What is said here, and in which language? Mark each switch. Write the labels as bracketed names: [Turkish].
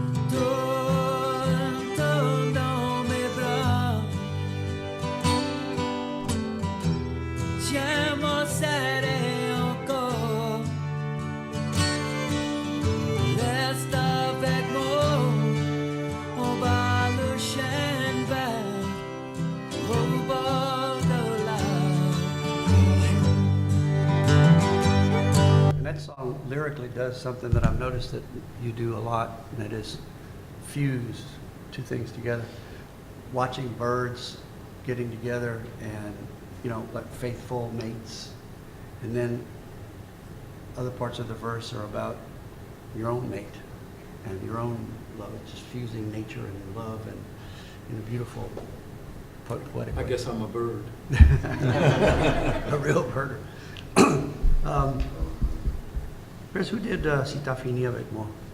[French] Tourne, tourne dans mes bras, tiens-moi serré encore, reste avec moi, on bat le chêne vert au bord de la Bijou. [English] And that song lyrically does something that I've noticed that you do a lot, and it is fuse two things together. Watching birds getting together and, you know, like faithful mates. And then other parts of the verse are about your own mate and your own love. It's just fusing nature and love and in a beautiful, poetic I way. guess I'm a bird. A real birder. Chris, who did Si t'as fini avec moi?